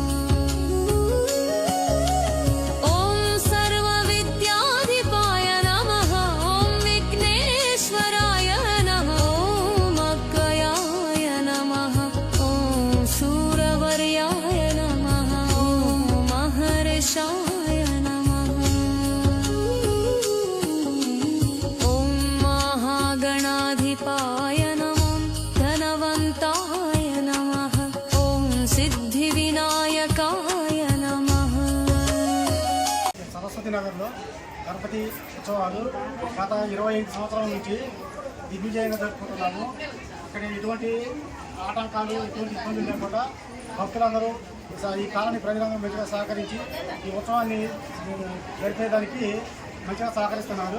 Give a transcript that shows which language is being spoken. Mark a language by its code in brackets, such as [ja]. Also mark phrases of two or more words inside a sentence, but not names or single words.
[sa] ॐ सर्वविद्याधिपाय नमः ॐ विघ्नेश्वराय नमः ॐ अज्ञयाय नमः ॐ शूरवर्याय नमः ॐ महर्षाय नमः ॐ महागणाधिपाय नमः धनवन्ताय नमः ॐ सिद्धिविनायकाय नमः [te] సరస్వతి నగర్లో గణపతి ఉత్సవాలు గత 25 సంవత్సరాల నుంచి దిగ్విజయంగా జరుపుకుంటున్నాము. ఇక్కడ ఎటువంటి ఆటంకాలు ఎటువంటి ఇబ్బందులు లేకుండా భక్తులందరూ ఈ కాలనీ ప్రజలందరూ మంచిగా సహకరించి ఈ ఉత్సవాన్ని జరిపేదానికి మంచిగా సహకరిస్తున్నారు.